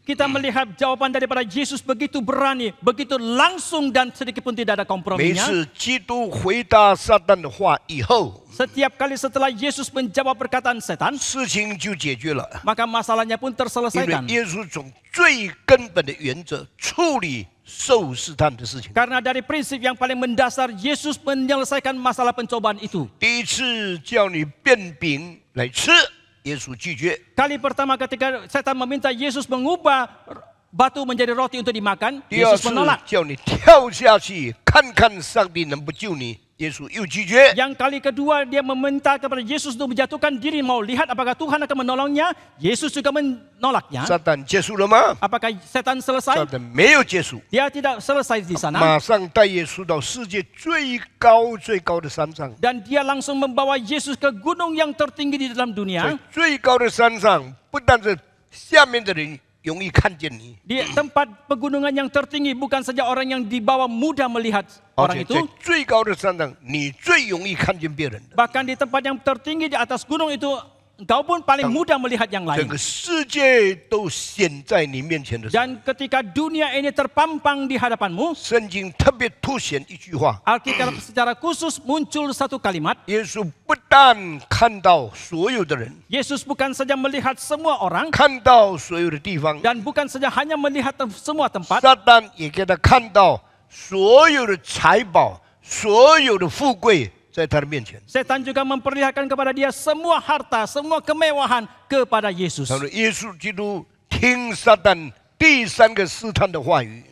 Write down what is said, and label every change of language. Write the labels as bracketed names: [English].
[Indonesian] Kita melihat jawaban daripada Yesus begitu berani, begitu langsung dan sedikit pun tidak ada [Chinese] 每 [Indonesian] komprominya. [Chinese] 次基督回答撒旦的话以后， [Indonesian] Setiap kali setelah Yesus menjawab perkataan setan, [Chinese] 事情就解决了。 [Indonesian] maka masalahnya pun [Chinese] 因为 [Indonesian] terselesaikan. [Chinese] 耶稣从最根本的原则处理受试探的事情。 [Indonesian] Karena dari prinsip yang paling mendasar, Yesus menyelesaikan masalah pencobaan itu. [Chinese] 第一次叫你变饼来吃，耶稣拒绝。 [Indonesian] Kali pertama ketika setan meminta Yesus mengubah batu menjadi roti untuk dimakan, [Chinese] 第二 [Indonesian] Yesus menolak. [Chinese] 叫你跳下去看看上帝能不救你，耶稣又拒绝。 [Indonesian] Yang kali kedua dia meminta kepada Yesus untuk menjatuhkan diri, mau lihat apakah Tuhan akan menolongnya. Yesus juga menolaknya. [Chinese] 撒旦结束了吗？ [Indonesian] Apakah setan [Chinese] 撒 [Indonesian] selesai? [Chinese] 旦没有结束， [Indonesian] Dia tidak selesai di sana. [Chinese] 马上带耶稣到世界最高的山上。 [Indonesian] Dan dia langsung membawa Yesus ke gunung yang tertinggi di dalam [Chinese] 在 [Indonesian] dunia. [Chinese] 最高的山上，不但是下面的人容易看见你， [Indonesian] Di tempat pegunungan yang tertinggi bukan saja orang yang di bawah mudah melihat [Chinese] 而 [Indonesian] orang [Chinese] 且在 [Indonesian] itu. [Chinese] 最高的山上，你最容易看见别人的。 [Indonesian] Bahkan di tempat yang tertinggi di atas gunung itu, engkau pun paling mudah melihat yang [Chinese] 整 [Indonesian] lain. [Chinese] 个世界都显在你面前的时候， [Indonesian] Dan ketika dunia ini terpampang di hadapanmu, [Chinese] 圣经特别凸显一句话： [Indonesian] Alkitab secara khusus muncul satu kalimat. [Chinese] 耶稣不但看到所有的人， [Indonesian] Yesus bukan saja melihat semua orang [Chinese] 看到所有的地方， [Indonesian] dan bukan saja hanya melihat semua tempat, [Chinese] 撒旦也给他看到所有的财宝、所有的富贵在他的面前。 [Indonesian] setan juga memperlihatkan kepada dia semua harta, semua kemewahan kepada Yesus. [Chinese] 他说：“耶稣基督听撒旦第三个试探的话语，